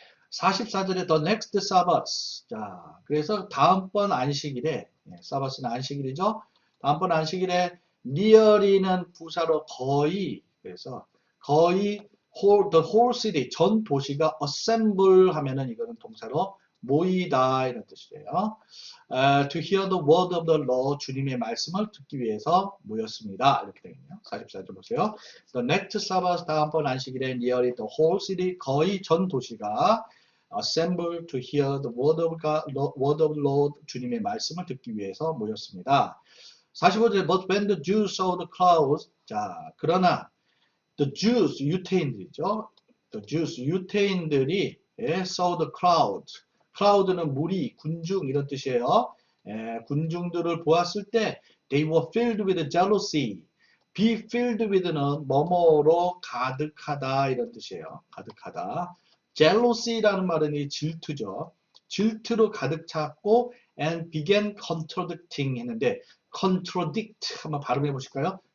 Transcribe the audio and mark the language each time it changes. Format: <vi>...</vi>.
<en>44절에 the next Sabbath.</en> <ko>자, 그래서 다음번 안식일에, 사바스는 안식일이죠. 다음번 안식일에 nearly는 부사로 거의, 그래서 거의</ko> <en>the whole city,</en> <ko>전 도시가 assemble 하면은 이거는 동사로 모이다 이런 뜻이에요.</ko> <en>To hear the word of the law,</en> <ko>주님의 말씀을 듣기 위해서 모였습니다. 이렇게 되겠네요. 44절 보세요.</ko> <en>The next Sabbath,</en> <ko>다음번 안식일에</ko> <en>nearly the whole city,</en> <ko>거의 전 도시가</ko> <en>assemble to hear the word of God, word of the Lord,</en> <ko>주님의 말씀을 듣기 위해서 모였습니다.</ko> <en>45절, but when the Jews saw the crowds,</en> <ko>자, 그러나</ko> <en>the Jews,</en> <ko>유태인들이죠.</ko> <en>the Jews,</en> <ko>유태인들이</ko> <en>saw the crowds, crowd는</en> <ko>무리, 군중 이런 뜻이에요. 군중들을 보았을 때</ko> <en>they were filled with jealousy.</en> <ko>be filled with는 뭐뭐로 가득하다 이런 뜻이에요. 가득하다. jealousy라는 말은 이 질투죠. 질투로 가득 찼고</ko> <en>and began contradicting</en> <ko>했는데 contradict 한번 발음해 보실까요?</ko>